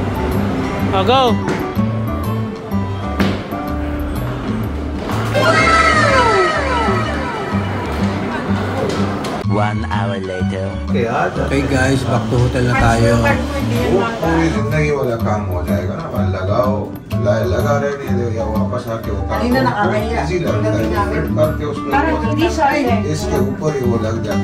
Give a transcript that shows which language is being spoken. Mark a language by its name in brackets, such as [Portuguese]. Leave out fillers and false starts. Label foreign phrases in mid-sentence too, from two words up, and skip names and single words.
[English] Oh, go! Wow! 1 hour later. Okay guys, back to hotel [Filipino] na tayo. [Hindi] पूरी जिंदगी वाला काम हो जाएगा ना, और लगाओ लगा रहने दो या वापस आके उतारो, इजी लगता है फिट करके उसमें इसके ऊपर ही वो लग जाता है।